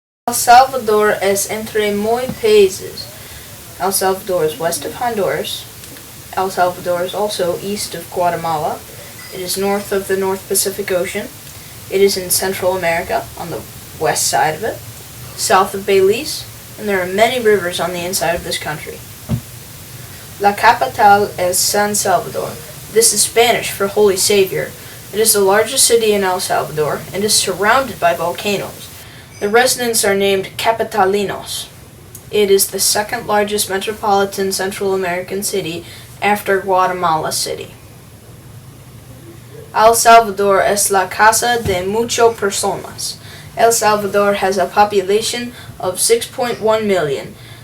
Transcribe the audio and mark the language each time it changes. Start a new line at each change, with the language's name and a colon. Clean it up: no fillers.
Spanish: El Salvador es entre muy países.
English: El Salvador is west of Honduras. El Salvador is also east of Guatemala. It is north of the North Pacific Ocean. It is in Central America, on the west side of it, south of Belize, and there are many rivers on the inside of this country. La capital es San Salvador. This is Spanish for Holy Savior. It is the largest city in El Salvador and is surrounded by volcanoes. The residents are named Capitalinos. It is the second largest metropolitan Central American city after Guatemala City.
Spanish: El Salvador es la casa de muchas personas.
English: El Salvador has a population of 6.1 million.